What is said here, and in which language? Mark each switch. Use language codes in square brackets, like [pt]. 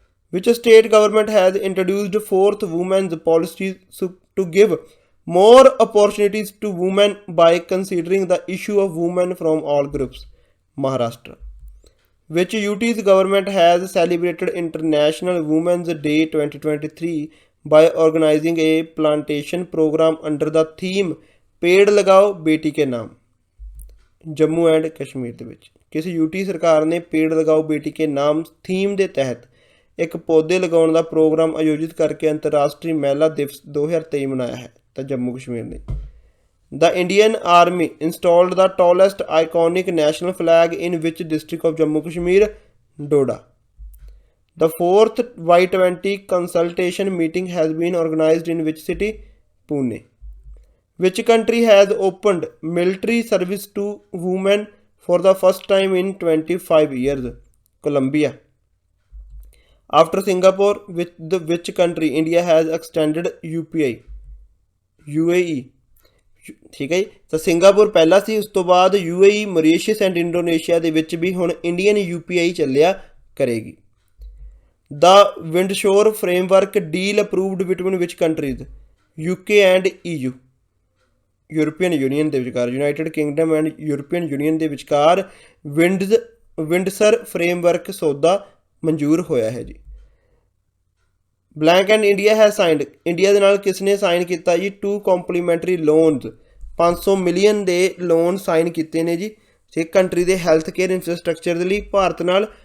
[en] Which state government has introduced 4th women's policy to give more opportunities to women by considering the issue of women from all groups? Maharashtra. Which UT's government has celebrated International Women's Day 2023 by organizing a plantation program under the theme [hi] पेड़ लगाओ बेटी के नाम? [pa] Jammu and Kashmir ਦੇ ਵਿੱਚ [hi] किस UT सरकार ने पेड़ लगाओ बेटी के नाम [pa] थीम ਦੇ ਤਹਿਤ ਇੱਕ ਪੌਦੇ ਲਗਾਉਣ ਦਾ ਪ੍ਰੋਗਰਾਮ ਆਯੋਜਿਤ ਕਰਕੇ ਅੰਤਰਰਾਸ਼ਟਰੀ ਮਹਿਲਾ ਦਿਵਸ 2023 ਮਨਾਇਆ ਹੈ? ਤਾਂ ਜੰਮੂ ਕਸ਼ਮੀਰ ਨੇ। [en] The Indian Army installed the tallest iconic national flag in which district of Jammu Kashmir? Doda. The 4th Y20 consultation meeting has been organized in which city? Pune. Which country has opened military service to women for the first time in 25 years? Colombia. After Singapore, which country India has extended UPI? [pa] UAE. ਠੀਕ ਹੈ ਜੀ। ਤਾਂ Singapore ਪਹਿਲਾ ਸੀ, ਉਸ ਤੋਂ ਬਾਅਦ UAE, Mauritius and Indonesia ਦੇ ਵਿੱਚ ਵੀ ਹੁਣ ਇੰਡੀਅਨ UPI ਚੱਲਿਆ ਕਰੇਗੀ। [en] The Windsor Framework Deal approved between which countries? UK and EU. [pa] European union ਦੇ ਵਿਚਕਾਰ, United Kingdom and European union ਦੇ ਵਿਚਕਾਰ ਵਿੰਡਸਰ ਫਰੇਮਵਰਕ ਸੌਦਾ ਮਨਜ਼ੂਰ ਹੋਇਆ ਹੈ ਜੀ। [en] blank and India ਹੈ signed, [pa] ਇੰਡੀਆ ਦੇ ਨਾਲ ਕਿਸ ਨੇ ਸਾਈਨ ਕੀਤਾ ਜੀ? 2 ਕੰਪਲੀਮੈਂਟਰੀ ਲੋਨਸ, 500 ਮਿਲੀਅਨ ਦੇ ਲੋਨ ਸਾਈਨ ਕੀਤੇ ਨੇ ਜੀ ਇੱਕ ਕੰਟਰੀ ਦੇ ਹੈਲਥ ਕੇਅਰ ਇੰਫਰਾਸਟਰਕਚਰ ਦੇ ਲਈ ਭਾਰਤ ਨਾਲ।